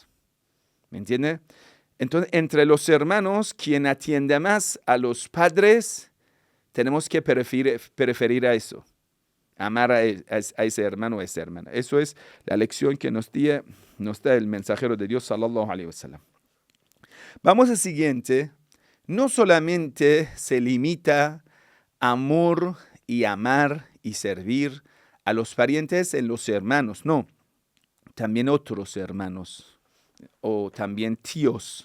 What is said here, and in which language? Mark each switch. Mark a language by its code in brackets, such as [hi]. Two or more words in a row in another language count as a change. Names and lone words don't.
[es] ¿Me entiende? Entonces, entre los hermanos, quien atiende más a los padres, tenemos que preferir a eso. Amar a ese hermano o a esa hermana. Eso es la lección que nos da el mensajero de Dios, [ar] صلى الله عليه وسلم. [es] Vamos al siguiente. No solamente se limita amor y amar y servir a los parientes en los hermanos, no. También otros hermanos o también tíos.